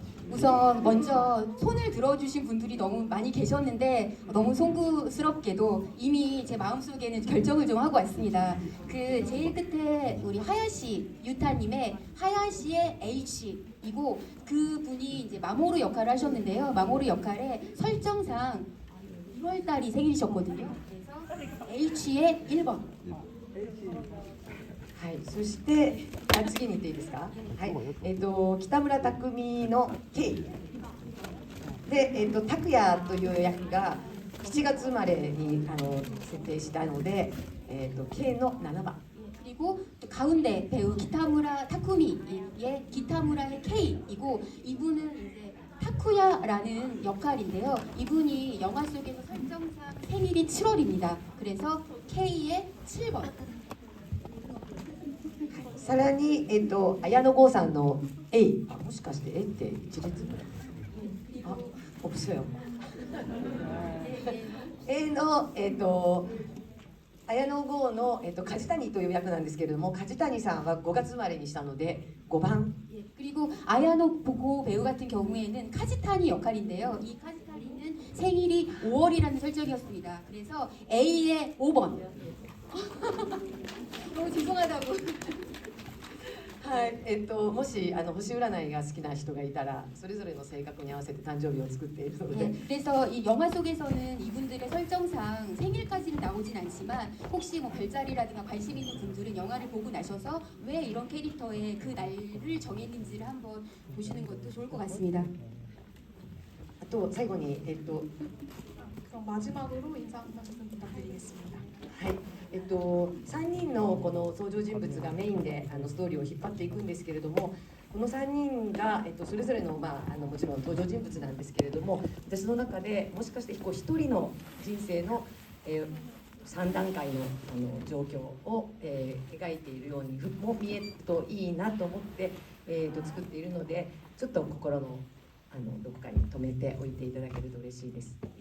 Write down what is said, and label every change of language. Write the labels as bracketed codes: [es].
[ko] 우선 먼저 손을 들어주신 분들이 너무 많이 계셨는데, 너무 송구스럽게도 이미 제 마음속에는 결정을 좀 하고 왔습니다. 그 제일 끝에 우리 하야시 유타님의 하야시의 H이고, 그분이 이제 마모루 역할을 하셨는데요. 마모루 역할에 설정상 1월달이 생일이셨거든요. 그래서 H의 1번. [ja] はい、そして次に言っていいですか。はい、北村匠海の K で、拓也という役が 7月生まれに設定したので、K の7番。 [ko] 그리고 또 가운데 배우 기타무라 타쿠미의 기타무라의 K이고 이분은 이제 타쿠야라는 역할인데요. 이분이 영화 속에서 설정상 생일이 7월입니다. 그래서 K의 7번. [ja] さらに、綾野剛さんの A、もしかして A って一列ぐらい、 [ko] 없어요。 [ja] A の、綾野剛の、梶谷という役なんですけれども、梶谷さんは5月生まれにしたので5番。 [ko] 그리고 아야노 보고 배우 같은 경우에는 카지타니 역할인데요. 이 카지타니는 생일이 5월이라는 설정이었습니다. 그래서 A의 5번. 너무 죄송하다고. [ja] はい、もし星占いが好きな人がいたら、それぞれの性格に合わせて誕生日を作っているので、 [ko] 네, 그래서 이 영화 속에서는 이분들의 설정상 생일까지는 나오진 않지만 혹시 뭐 별자리라든가 관심 있는 분들은 영화를 보고 나셔서 왜 이런 캐릭터의 그 날을 정했는지를 한번 보시는 것도 좋을 것 같습니다. [ja] あと最後に、 [ko] 그럼 마지막으로 인사 한 말씀 부탁드리겠습니다. [ja] はい、3人のこの登場人物がメインでストーリーを引っ張っていくんですけれども、この3人が、それぞれの、もちろん登場人物なんですけれども、私の中でもしかして一人の人生の、3段階の、状況を、描いているようにも見えるといいなと思って、作っているので、ちょっと心のどこかに留めておいていただけると嬉しいです。